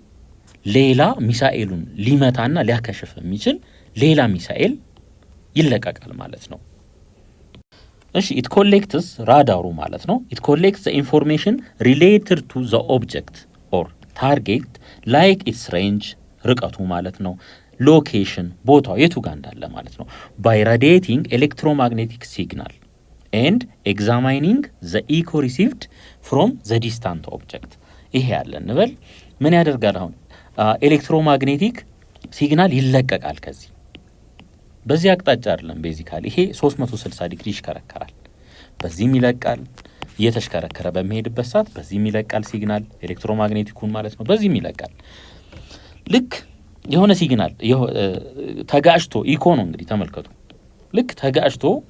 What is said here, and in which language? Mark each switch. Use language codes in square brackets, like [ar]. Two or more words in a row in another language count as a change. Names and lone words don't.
[am] ሌላ ሚሳኤሉን ሊመታና ሊያከሽፍ የሚችል ሌላ ሚሳኤል ይለቀቃል ማለት ነው። እሺ [en] it collects [am] ራዳሩ ማለት ነው [en] it collects the information related to the object or target like its range [am] ርቀቱ ማለት ነው location ቦታው የቱ ጋር እንዳለ ማለት ነው [en] by radiating electromagnetic signal and examining the echo received from the distant object [am] ይሄ ያለ እንበል ምን ያደርጋል አሁን [en] electromagnetic signal [am] ይለቀቃል ከዚህ በዚህ አቅጣጫ አይደለም ቤዚካሊ ይሄ 360 ዲግሪ ይሽከረከራል በዚህም ይለቃል እየተሽከረከረ በሚሄድበት ሰዓት በዚህም ይለቃል ሲግናል ኤሌክትሮማግኔቲኩን ማለት ነው በዚህም ይለቃል ልክ የሆነ ሲግናል ተጋጭቶ ኢኮ ነው እንግዲህ ተመልከቱ ልክ ተጋጭቶ